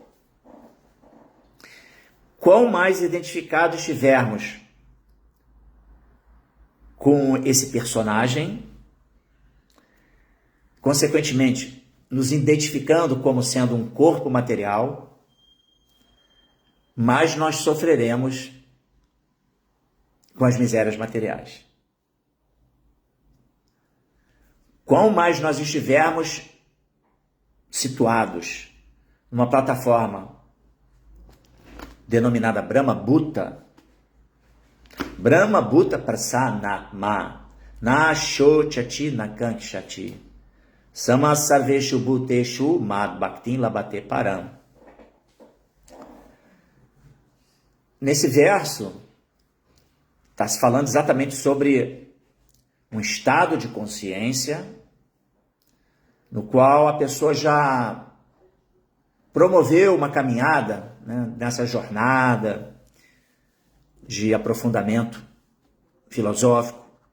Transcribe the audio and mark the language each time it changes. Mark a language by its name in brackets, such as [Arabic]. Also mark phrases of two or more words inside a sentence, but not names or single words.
[Portuguese] Quão mais identificados estivermos com esse personagem, consequentemente, nos identificando como sendo um corpo material, mais nós sofreremos com as misérias materiais. Quão mais nós estivermos situados numa plataforma denominada [Sanskrit] ब्रह्म भूत ब्रह्म भूत प्रसनात्मा न शोचति न काङ्क्षति सम सर्वेषु भूतेषु मद् भक्तिन् लभते परम्. [Portuguese] Nesse verso, está se falando exatamente sobre um estado de consciência no qual a pessoa já promoveu uma caminhada, né, nessa jornada de aprofundamento filosófico.